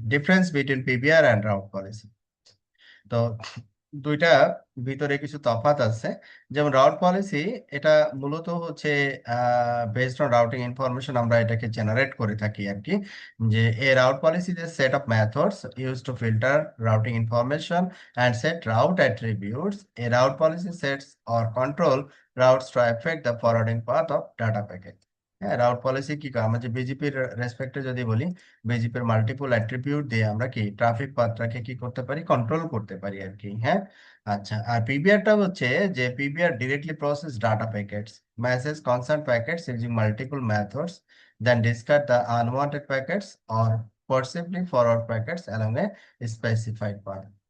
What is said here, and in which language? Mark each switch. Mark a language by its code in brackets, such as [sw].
[en] difference between PBR and route policy, [bn] তো দুইটা ভিতরে কিছু তফাৎ আছে। যেমন রাউট পলিসি, এটা মূলত হচ্ছে বেসড অন রাউটিং ইনফরমেশন, আমরা এটাকে জেনারেট করে থাকি আর কি। [en] যে a route policy যে set of methods use to filter routing information and set route attributes. A route policy sets or control routes to affect the forwarding path of data packet. [bn] হ্যাঁ, route policy কি করে, আমরা যে বিজেপির রেসপেক্টে যদি বলি, বিজেপির মাল্টিপল অ্যাট্রিবিউট দিয়ে আমরা কি ট্রাফিক পাথটাকে কি করতে পারি, কন্ট্রোল করতে পারি আর কি। হ্যাঁ, আচ্ছা, আর পিবিআরটা হচ্ছে যে [en] PBR directly process data packets, message concern packets using multiple methods, then discard the unwanted packets or forcibly forward packets along a specified path।